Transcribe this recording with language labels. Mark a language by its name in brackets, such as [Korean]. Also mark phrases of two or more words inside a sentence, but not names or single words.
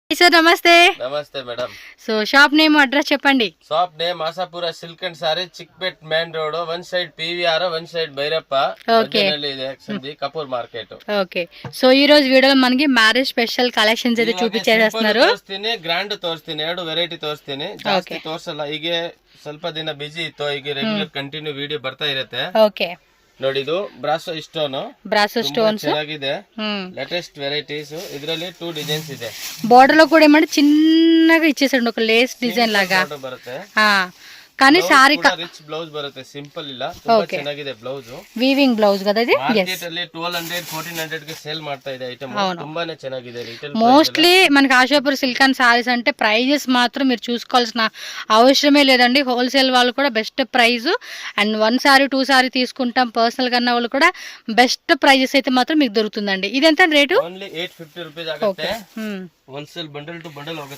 [Telugu] సార్ నమస్తే. నమస్తే మేడం. సో [English] shop name address [Telugu] చెప్పండి. [English] shop name [Telugu] ఆసాపుర సిల్క్ అండ్ సారీ, చిక్పేట్ మెయిన్ రోడ్, [English] one side [Telugu] పీవీఆర్, [English] one side [Telugu] భైరప్ప, కపూర్ మార్కెట్. ఓకే, సో ఈ రోజు వీడియోలో మనకి [English] marriage special collections [Telugu] అయితే చూపించేస్తున్నారు. [Kannada] ಗ್ರ್ಯಾಂಡ್ ತೋರಿಸ್ತೀನಿ, 2 ವೆರೈಟಿ ತೋರಿಸ್ತೀನಿ. ಜಾಸ್ತಿ ತೋರಿಸಲ್ಲ, ಹೀಗೆ ಸ್ವಲ್ಪ ದಿನ ಬಿಜಿ ಇತ್ತು, ಈಗ [English] regular continue video [Kannada] ಬರ್ತಾ ಇರುತ್ತೆ. ಓಕೆ ನೋಡಿ, ಇದು [English] brasso stones [Kannada] ಚೆನ್ನಾಗಿದೆ. [English] latest varieties, [Kannada] ಇದರಲ್ಲಿ 2 డిజైన్స్ ಇದೆ. [Telugu] బార్డర్ లో కూడా ఏమంటే చిన్నగా ఇచ్చేసాడు, ఒక [English] lace design [Telugu] లాగా [Kannada] బರುತ್ತೆ. [Telugu] కానీ సారీ [English] rich blouse [Kannada] బರುತ್ತೆ, సింపుల్ ಇಲ್ಲ, ತುಂಬಾ ಚೆನ್ನಾಗಿದೆ ಬ್ಲೌಸ್. [English] weaving blouse [Telugu] కదా ఇది. [Kannada] మార్కెట్ ಅಲ್ಲಿ 1200 1400 ಗೆ ಸೇಲ್ ಮಾಡ್ತಾ ಇದೆ ಐಟಮ್, ತುಂಬಾನೇ ಚೆನ್ನಾಗಿದೆ. ರಿಟೇಲ್ [Telugu] మోస్ట్లీ మనకి ఆశాపుర సిల్క్ అండ్ సారీస్ అంటే ప్రైజెస్ మాత్రం మీరు చూసుకోవాల్సిన అవసరమే లేదండి. హోల్సేల్ వాళ్ళు కూడా [English] best price, [Telugu] అండ్ 1 సారీ 2 సారీ తీసుకుంటాం పర్సనల్ కన్నా వాళ్ళు కూడా [English] best prices [Telugu] అయితే మాత్రం మీకు దొరుకుతుందండి. ఇది ఎంత రేటు? [English] only 850 rupees [Kannada] ఆಗುತ್ತೆ. [English] wholesale bundle to bundle [Kannada] ಹೋಗುತ್ತೆ.